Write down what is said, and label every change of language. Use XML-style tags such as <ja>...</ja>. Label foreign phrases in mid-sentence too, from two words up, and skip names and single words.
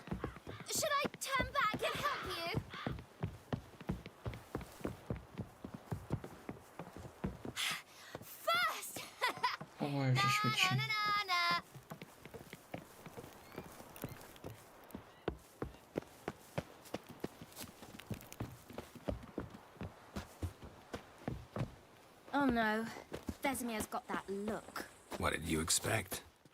<en>Should I turn back and help you? First!</en> <uk>Давай вже швидше.</uk> <en>Na-na-na-na. Oh no, Vesemir's got that look. What did you expect?</en>